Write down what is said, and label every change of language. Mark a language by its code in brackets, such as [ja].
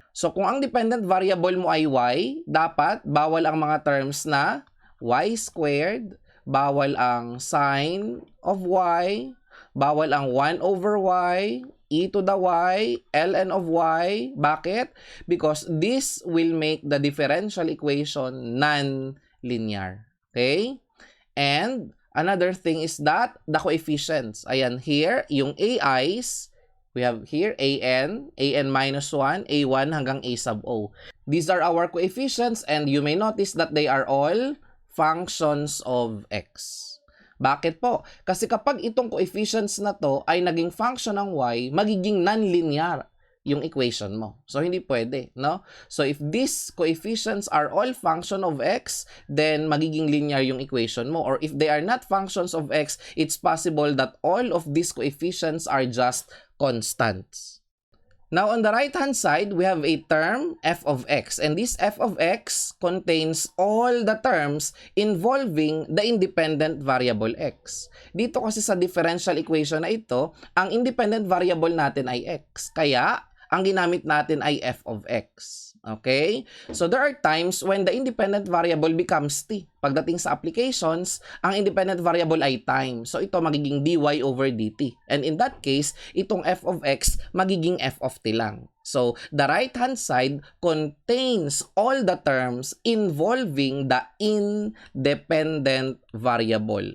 [tl] So kung ang dependent variable mo ay y, dapat bawal ang mga terms na y squared, bawal ang sine of y, bawal ang 1 over y, e to the y, ln of y. Bakit? [en] Because this will make the differential equation non-linear. Okay? And another thing is that the coefficients. Ayan, here, yung AIs, we have here AN minus 1, A1 hanggang A sub O. These are our coefficients and you may notice that they are all functions of x. [tl] Bakit po? Kasi kapag itong coefficients na to ay naging function ng y, magiging non-linear yung equation mo. [en] So, [tl] hindi pwede, no? [en] So, if these coefficients are all function of x, then [tl] magiging linear yung equation mo. [en] Or if they are not functions of x, it's possible that all of these coefficients are just constants. Now, on the right-hand side, we have a term, f of x. And this f of x contains all the terms involving the independent variable x. [tl] Dito kasi sa differential equation na ito, ang independent variable natin ay x. Kaya, ang ginamit natin ay f of x. Okay? [en] So, there are times when the independent variable becomes t. [tl] Pagdating sa applications, ang independent variable ay time. So, ito magiging dy over dt. [en] And in that case, [tl] itong f of x magiging f of t lang. [en] So, the right-hand side contains all the terms involving the independent variable.